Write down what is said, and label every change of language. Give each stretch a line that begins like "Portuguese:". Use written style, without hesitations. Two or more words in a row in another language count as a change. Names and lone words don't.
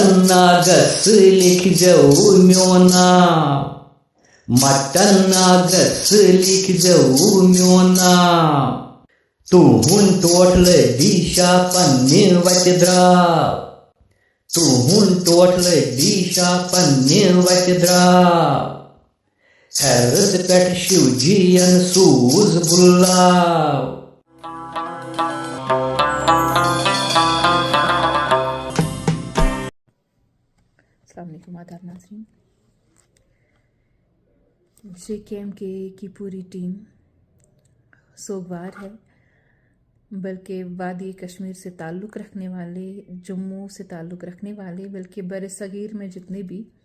Kashmiri: ناگس لیکھزیو میون ناو، مٹن ناگس لیکھزیو میون ناو، تُہُنٛد ٹوٹلہٕ دیٖشا پننہِ وتہِ درٛاو، تُہُنٛد ٹوٹلہٕ دیٖشا پننہِ وتہِ درٛاو، ہیرس پٮ۪ٹھ شِو جِین سوٗز بُلاو۔
Arabic: السلام علیکم
Urdu: آداب ناظرین۔ JKMK کی پوری ٹیم سوگوار ہے، بلکہ وادی کشمیر سے تعلق رکھنے والے، جموں سے تعلق رکھنے والے، بلکہ بر صغیر میں جتنے بھی